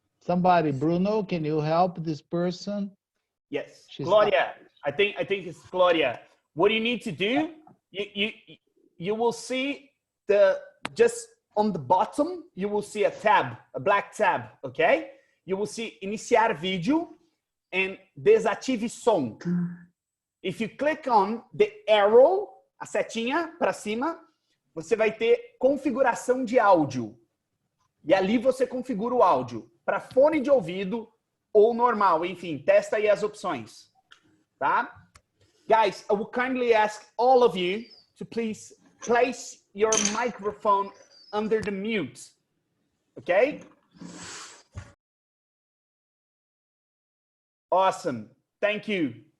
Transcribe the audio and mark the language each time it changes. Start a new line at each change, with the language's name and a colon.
English: Somebody, Bruno, can you help this person? Yes, Gloria. I think it's Gloria. What you need to do, you will see just on the bottom, you will see a tab, a black tab, okay? You will see iniciar vídeo and desative som. If you click on the arrow,
Portuguese: a setinha para cima, você vai ter configuração de áudio. E ali você configura o áudio para fone de ouvido ou normal. Enfim, testa aí as opções. Tá?
English: Guys, I will kindly ask all of you to please place your microphone under the mute. Okay? Awesome. Thank you.